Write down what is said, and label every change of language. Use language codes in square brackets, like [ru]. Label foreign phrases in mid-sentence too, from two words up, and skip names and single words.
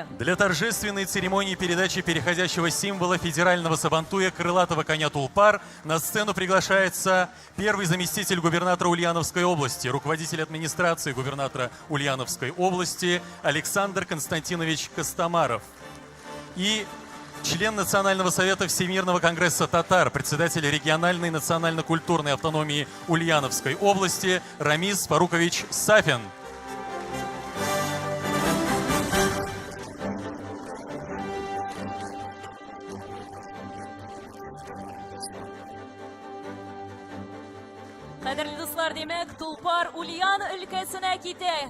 [ru] Для торжественной церемонии передачи переходящего символа федерального Сабантуя крылатого коня Тулпар на сцену приглашается первый заместитель губернатора Ульяновской области, руководитель администрации губернатора Ульяновской области Александр Константинович Костомаров и член Национального совета Всемирного конгресса татар, председатель региональной национально-культурной автономии Ульяновской области Рамиз Фарукович Сафин. [tt] Кадерле дуслар, демәк, Тулпар Ульян өлкәсенә китә.